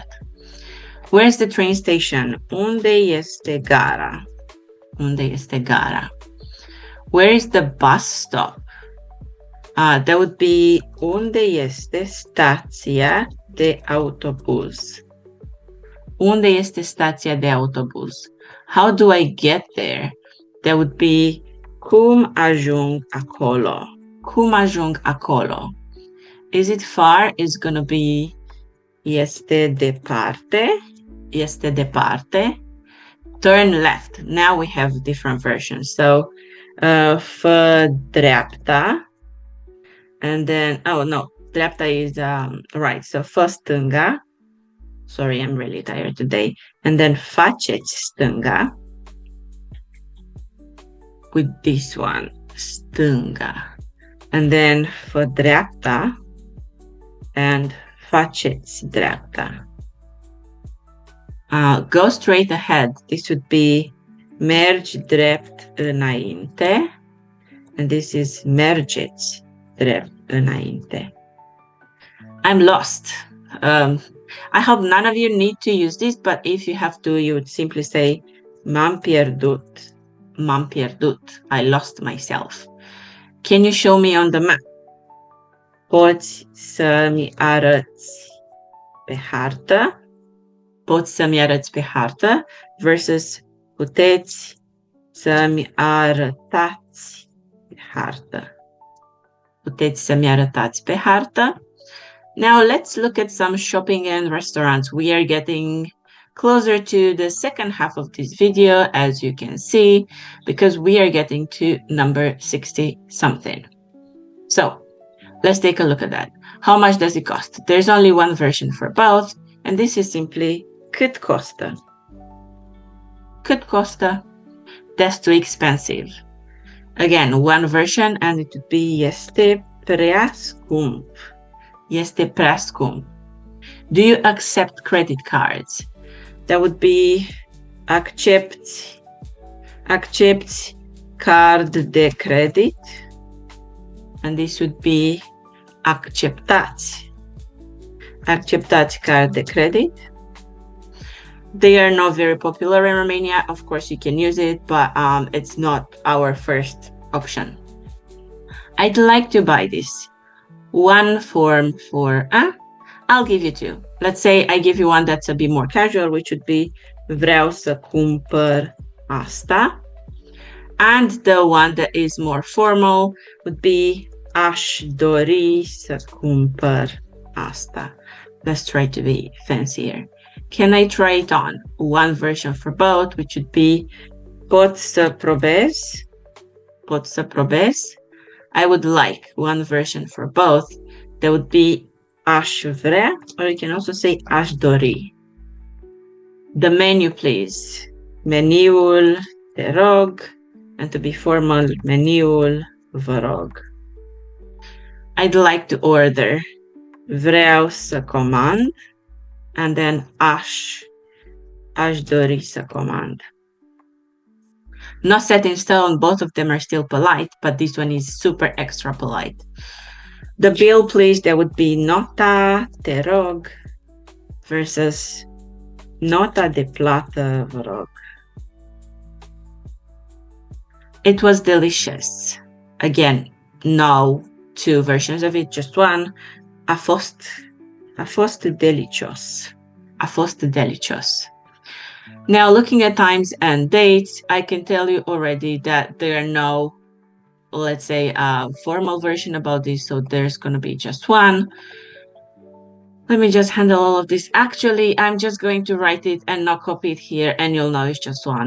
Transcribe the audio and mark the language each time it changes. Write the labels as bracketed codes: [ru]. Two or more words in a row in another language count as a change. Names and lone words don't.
[en] Where's the train station? [ro] Unde este gara? Unde este gara? [en] Where is the bus stop? That would be [ro] unde este stația de autobuz? Unde este stația de autobuz? [en] How do I get there? That would be [ro] cum ajung acolo? Cum ajung acolo? [en] Is it far? It's gonna be [ro] este departe. Este departe. [en] Turn left. Now we have different versions. So, [ro] fă dreapta. [en] And then, oh no, dreapta is right. So, [ro] fă stânga. [en] Sorry, I'm really tired today. And then, [ro] faceți stânga. [en] With this one, stânga. And then, [ro] fă dreapta. And faceți dreapta. [en] Go straight ahead. This would be [ro] mergi drept înainte. [en] And this is [ro] mergeți drept înainte. [en] I'm lost. I hope none of you need to use this, but if you have to, you would simply say [ro] m-am pierdut. M-am pierdut. [en] I lost myself. Can you show me on the map? [ro] Poți să-mi arăți pe hartă? Poți să-mi arăți pe hartă versus puteți să-mi arătați pe hartă. Puteți să-mi arătați pe hartă. [en] Now let's look at some shopping and restaurants. We are getting closer to the second half of this video, as you can see, because we are getting to number 60 something. So let's take a look at that. How much does it cost? There's only one version for both, and this is simply [ro] cât costă. Cât costă? [en] That's too expensive. Again, one version, and it would be [ro] este prea scump. Este prea scump. [en] Do you accept credit cards? That would be [ro] accepti card de credit. [en] And this would be acceptați. [ro] Acceptați card de credit. [en] They are not very popular in Romania. Of course, you can use it, but it's not our first option. I'd like to buy this. One form for I'll give you two. Let's say I give you one that's a bit more casual, which would be [ro] vreau să cumpăr asta. [en] And the one that is more formal would be [ro] aș dori să cumpăr asta. [en] Let's try to be fancier. Can I try it on? One version for both, which would be [ro] pot să probez. Pot să probez. [en] I would like one version for both. That would be [ro] aș vrea, [en] or you can also say [ro] aș dori. [en] The menu, please. [ro] Meniul, te rog. [en] And to be formal, [ro] meniul, vă rog. [en] I'd like to order. [ro] Vreau să comand. [en] And then [ro] aș dori să comand. [en] Not set in stone, both of them are still polite, but this one is super extra polite. The bill, please, that would be [ro] nota, te rog, versus nota de plată, vă rog. [en] It was delicious. Again, no two versions of it, just one. [ro] A fost delicios. A fost delicios. [en] Now, looking at times and dates, I can tell you already that there are no let's say, a formal version about this. So there's going to be just one. Let me just handle all of this. Actually, I'm just going to write it and not copy it here, and you'll know it's just one.